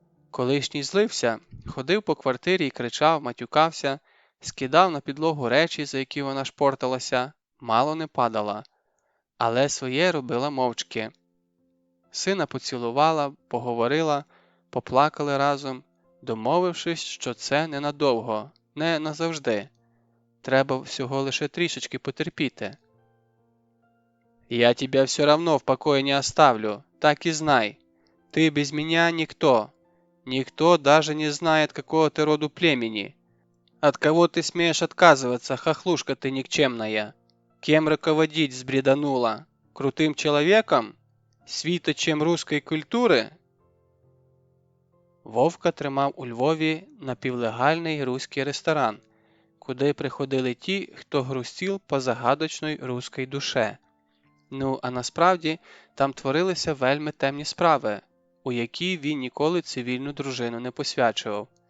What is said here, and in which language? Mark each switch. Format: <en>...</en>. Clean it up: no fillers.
<uk>Колишній злився, ходив по квартирі і кричав, матюкався, скидав на підлогу речі, за які вона шпорталася, мало не падала. Але своє робила мовчки. Сина поцілувала, поговорила, поплакали разом, домовившись, що це ненадовго, не назавжди. Треба всього лише трішечки потерпіти.</uk> <ru>«Я тебя все равно в покое не оставлю, так и знай. Ты без меня никто. Никто даже не знает, какого ты роду племени. От кого ты смеешь отказываться, хохлушка ты никчемная? Кем руководить сбреданула? Крутым человеком?</ru> <uk>Світочем руської культури?» Вовка тримав у Львові напівлегальний руський ресторан, куди приходили ті, хто грустів по загадочної руській душе. Ну, а насправді, там творилися вельми темні справи, у які він ніколи цивільну дружину не посвячував.</uk>